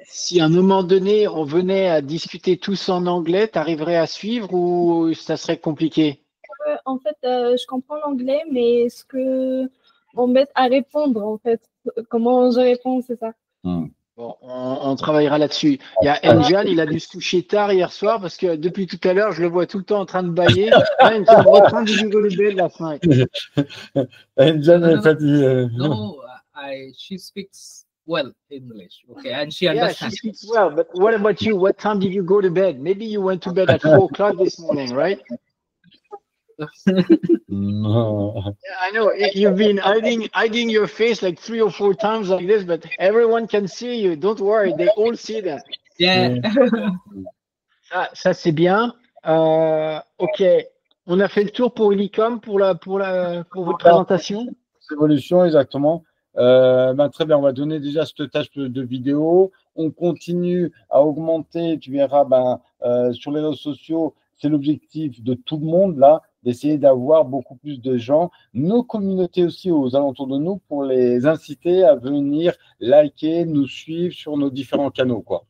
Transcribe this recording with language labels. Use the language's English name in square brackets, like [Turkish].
[French] si à un moment donné, on venait à discuter tous en anglais, t'arriverais à suivre ou ça serait compliqué? En fait, je comprends l'anglais, mais ce que on m'aide à répondre, en fait, comment je réponds, c'est ça. Hmm. Bon, on travaillera là-dessus. Il y a Enjan, il a dû se coucher tard hier soir parce que depuis tout à l'heure, je le vois tout le temps en train de bâiller. [English] Enjan, what time did you go to bed last night? [French] Angel est [English] no, [French] fatiguée. [English] no, she speaks well English, okay, and she Yeah, she understands. speaks well, but what about you? What time did you go to bed? Maybe you went to bed at 4 o'clock this morning, right? [French] Non. [English] Yeah, I know. You've been hiding your face like 3 or 4 times like this, but everyone can see you. Don't worry, they all see that. Yeah. [French] Ça c'est bien. Ok. On a fait le tour pour Unicom pour votre présentation. Évolution, exactement. Très bien, on va donner déjà cette tâche de vidéo. On continue à augmenter, tu verras, sur les réseaux sociaux, c'est l'objectif de tout le monde, là, d'essayer d'avoir beaucoup plus de gens, nos communautés aussi aux alentours de nous, pour les inciter à venir liker, nous suivre sur nos différents canaux, quoi.